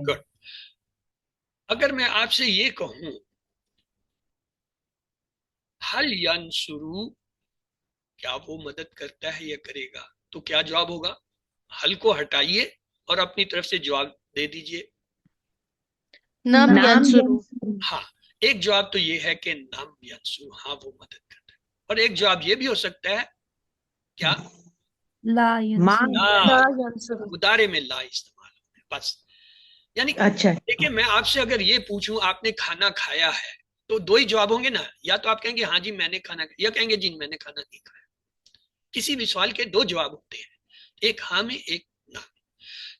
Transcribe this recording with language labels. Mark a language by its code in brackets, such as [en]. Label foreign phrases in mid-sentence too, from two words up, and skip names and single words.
[hi] गुड। अगर मैं आपसे ये कहूं [ar] هل ينصر, [hi] क्या वो मदद करता है या करेगा, तो क्या जवाब होगा? हल को हटाइए और अपनी तरफ से जवाब दे दीजिए। नम नाम यंसुरू। यंसुरू। हाँ, एक जवाब तो ये है कि [ar] نعم ينصر, [hi] हाँ वो मदद करता है। और एक जवाब ये भी हो सकता है, क्या? ला माँ यंसुरू। ला ला, यंसुरू। मुदारे में ला इस्तेमाल होता है, बस। यानी अच्छा देखिए, मैं आपसे अगर ये पूछूं आपने खाना खाया है, तो दो ही जवाब होंगे ना, या तो आप कहेंगे हाँ जी मैंने खाना खाया, या कहेंगे जी मैंने खाना नहीं खाया। किसी भी सवाल के दो जवाब होते हैं, एक हाँ में एक ना में।